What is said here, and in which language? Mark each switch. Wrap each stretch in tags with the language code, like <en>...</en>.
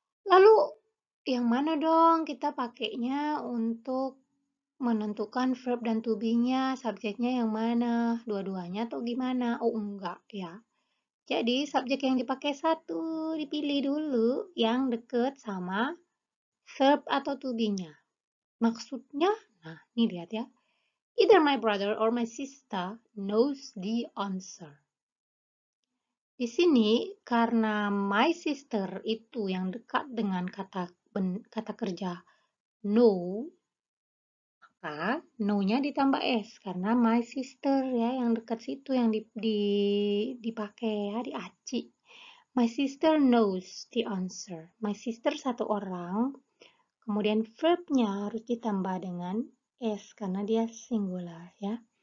<id>Lalu yang mana dong kita pakainya untuk menentukan verb dan to be-nya, subjeknya yang mana? Dua-duanya atau gimana? Oh enggak ya. Jadi subjek yang dipakai satu, dipilih dulu yang deket sama verb atau to be-nya. Maksudnya, nah ini lihat ya.</id> <en>Either my brother or my sister knows the answer.</en> <id>Di sini karena my sister itu yang dekat dengan kata kerja know, maka know-nya ditambah s karena my sister ya yang dekat situ yang dipakai ya, diaci.</id> <en>My sister knows the answer.</en> <id>My sister satu orang, kemudian verb-nya harus ditambah dengan s karena dia singular ya.</id>